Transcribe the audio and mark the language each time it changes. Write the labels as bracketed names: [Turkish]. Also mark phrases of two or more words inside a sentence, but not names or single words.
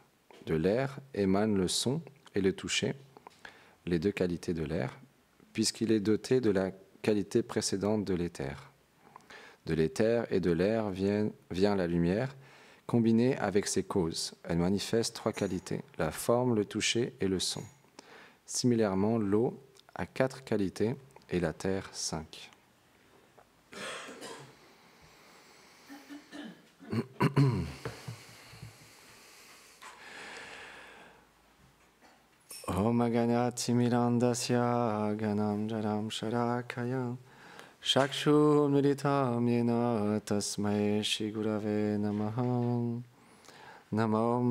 [French] De l'air émane le son et le toucher, les deux qualités de l'air, puisqu'il est doté de la qualité précédente de l'éther. De l'éther et de l'air vient la lumière, combinée avec ses causes. Elle manifeste trois qualités, la forme, le toucher et le son. Similairement, l'eau a 4 qualités et la terre 5. [Sanskrit] Om Ganati Mirandasya Ganam Jaram Sharakaya Shakshu Militam Yena Tasmai Shigurave Namaha Namam